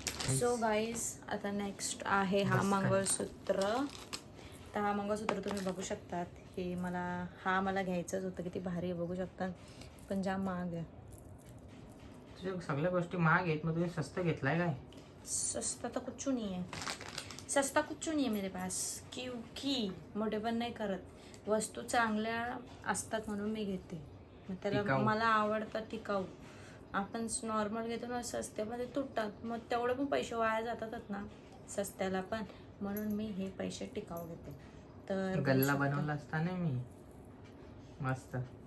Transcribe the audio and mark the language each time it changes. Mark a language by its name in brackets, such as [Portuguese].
[Marathi] So guys आता next आहे हा बस काय? मंगळसूत्र. तर हा मंगळसूत्र तुम्ही बघू शकतात. हा मला घ्यायचंच होतं. किती भारी आहे बघू शकतात, पण जाम महाग आहे. तुझ्या सगळ्या गोष्टी महाग आहेत, मग तुम्ही स्वस्त घेतलाय काय? [Hindi] सस्ता तर कुछ नहीं है, सस्ता कुछ नहीं है मेरे पास, क्योंकि [Marathi] मोठे पण नाही करत. वस्तू चांगल्या असतात म्हणून मी घेते. मग त्याला टिकाऊ. मला आवडतं टिकाऊ. आपण नॉर्मल घेतो ना सस्त्यामध्ये तुटतात, मग तेवढे पण पैसे वाया जातातच ना सस्त्याला पण, म्हणून मी हे पैसे टिकाऊ घेते. तर गल्ला बनवला असता ना मी मस्त.